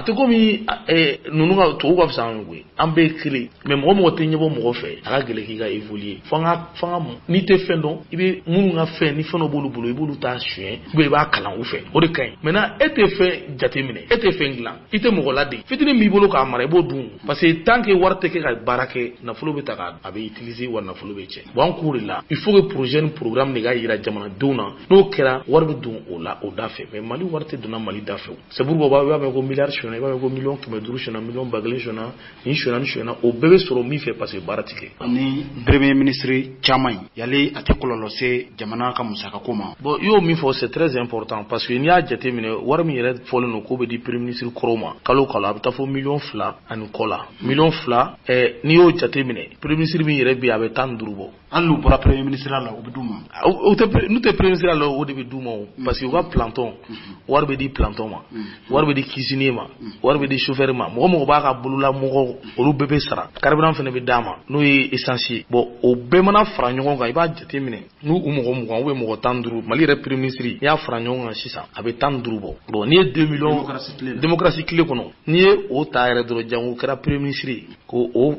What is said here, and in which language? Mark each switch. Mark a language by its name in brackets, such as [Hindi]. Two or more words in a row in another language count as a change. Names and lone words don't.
[Bambara] tɛ komi ninnu ka tubabu ka fisa an ye an bɛɛ ye kelen mais mɔgɔ tɛ ɲɛbɔ mɔgɔ fɛ a ka gɛlɛn k'i ka évoluer fo an ka n'i tɛ fɛn dɔn i bɛ minnu ka fɛn ni fɛn dɔ b'olu bolo i b'olu ta suɲɛ [French] ou bien [Bambara] i b'a kalan u fɛ o de ka ɲi maintenant e tɛ fɛn jateminɛ e tɛ fɛn dilan i tɛ mɔgɔ laden fitinin b'i bolo k'a mara i b'o dun [French] parce que tant que [Bambara] wari tɛ kɛ ka baara kɛ nafolo bɛ ta a bɛ utiliser wa nafolo bɛ cɛ bon an k'o de la [French] il faut que [Bambara] projet ni programme de ka yira jamanadenw na n'o kɛra wari bɛ don o la o da fɛ mais Mali wari tɛ donna Mali da fɛ [French] c'est pourquoi [Bambara] i b'a mɛn ko miliyari sonyɛna i b'a mɛn ko 500 000 sonyɛna 1,2 sonyɛna nin sonyɛna ni sonyɛna o bɛɛ bɛ sɔrɔ min fɛ [French] parce que [Bambara] baara tɛ kɛ ni [French] premier ministre [Bambara] caman yali a tɛ kɔlɔlɔ se jamana ka musaka ko ma bon i y'o min fɔ [French] c'est très important parce que [Bambara] n'i y'a jateminɛ wari min yɛrɛ fɔlen don k'o bɛ di [French] premier ministre [Bambara] kɔrɔw ma kalo kalo a bɛ taa fo 2 millions ani kɔ la 2 millions n'i y'o jateminɛ [French] premier ministre [Bambara] min yɛrɛ bɛ yen a bɛ 15 bɔ hali n'u bɔra [French] premier ministre [Bambara] la o bɛ d'u ma n'u tɛ [French] premier ministre [Bambara] la o de bɛ d'u ma [French] parce que [Bambara] u ka planton wari bɛ di planton ma wari bɛ di cuisinier ma wari bɛ di chauffeur ma mɔgɔ b'a ka bolola mɔgɔ olu bɛɛ bɛ sara carburant fana bɛ d'a ma n'o ye essence ye bon o bɛɛ mana fara ɲɔgɔn kan i b'a jateminɛ n'u mɔgɔ 20 [French] ou bien [Bambara] mɔgɔ 15 Mali yɛrɛ [French] premier ministre [Bambara] n'i y'a fara ɲɔgɔn kan sisan a bɛ 15 bɔ bon n'i ye 2 millions démocratie tile kɔnɔ n'i ye o ta yɛrɛ dɔrɔn jango kɛra [French] premier ministre [Bambara] ko